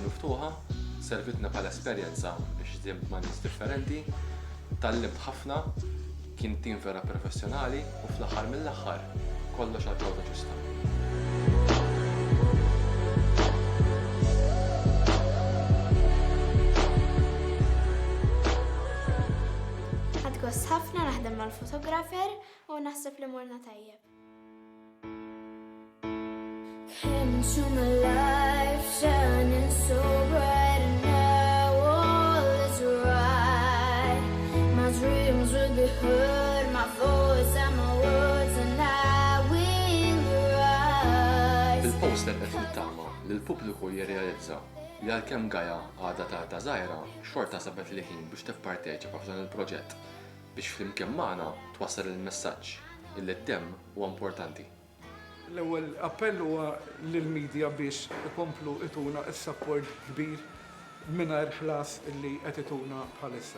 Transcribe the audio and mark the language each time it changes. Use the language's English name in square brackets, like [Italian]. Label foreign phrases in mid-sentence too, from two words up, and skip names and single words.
[Maltese] miftuħa, servitna bħala esperjenza biex dimt ma' nies differenti, tallimt ħafna, kien tim vera professjonali u fl-aħħar mill-aħħar kollox għal-prodott ġusta. Ħadd gost ħafna naħdem mal-fotografer u naħseb li morna tajjeb. [English] Into my life shining so bright and now all is right. My dreams will be heard, my voice and my words and I will rise. [Maltese] Il-poster qed nittama li l-pubbliku jirrealizza li għalkemm Gaja għadha ta' żgħira xorta sabet li ħin biex tipparteċipa f'dan il-proġett biex flimkien magħna twassal il-messaġġ illi d-dem huwa importanti. L-ewwel appell huwa lill-medja biex ikomplu ituna s-support kbir mingħajr ħlas illi qed ituna bħalissa.